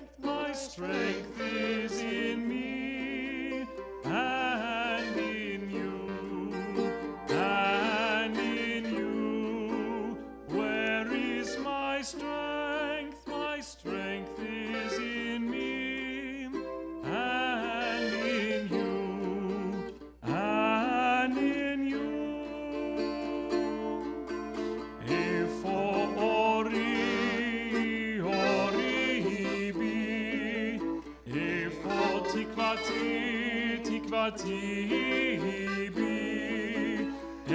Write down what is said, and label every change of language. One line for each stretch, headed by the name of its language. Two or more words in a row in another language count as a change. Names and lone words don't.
English: My strength is in me and in you, and in you. Where is my strength? My strength is in me and in you, and in you.
Hebrew: איפה אורי, אורי בי, איפה תקוותי, תקוותי בי,